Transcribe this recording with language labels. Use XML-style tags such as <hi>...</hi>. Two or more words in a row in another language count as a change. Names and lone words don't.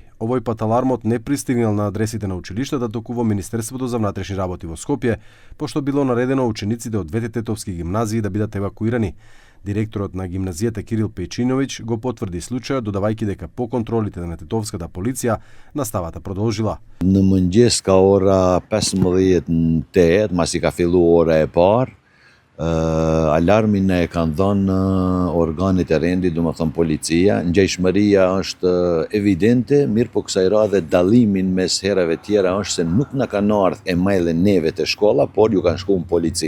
<mk>Овој пат алармот не пристигнал на адресите на училиштата, туку во Министерството за внатрешни работи во Скопје, пошто било наредено учениците од двете тетовски гимназии да бидат евакуирани. Директорот на гимназијата Кирил Пејчиновиќ го потврди случајот, додавајќи дека по контролите на тетовската полиција наставата продолжила.</mk> <sq>Në mëngjes ka ora 15:08, masi ka filluar ora e parë, alarmin e kanë dhënë organet e rendit, do të thonë policia. Ngjajshmëria është evidente, mirë po kësaj radhe dallimin mes herave tjera është se nuk na kanë ardhur emailë neve te shkolla, por ju kanë shkuar në polici.</sq>